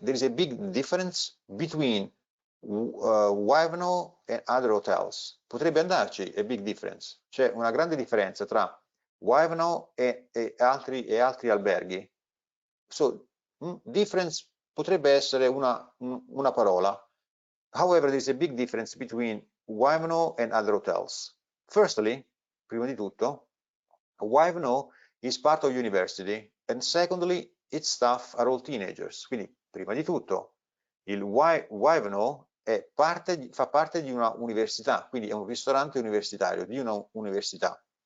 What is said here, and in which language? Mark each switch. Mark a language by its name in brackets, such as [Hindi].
[English] There is a big difference between Wivno and other hotels. [Italian] Potrebbe andarci, [English] a big difference. [Italian] C'è una grande differenza tra Wivno e altri alberghi. So, difference potrebbe essere una parola. [English] However, there is a big difference between Wivno and other hotels. Firstly, [Italian] prima di tutto, [English] Wivno is part of university, and secondly, its staff are all teenagers. [Italian] Quindi, prima di tutto, il Wivno fa parte di una università, quindi è un ristorante universitario, di una università.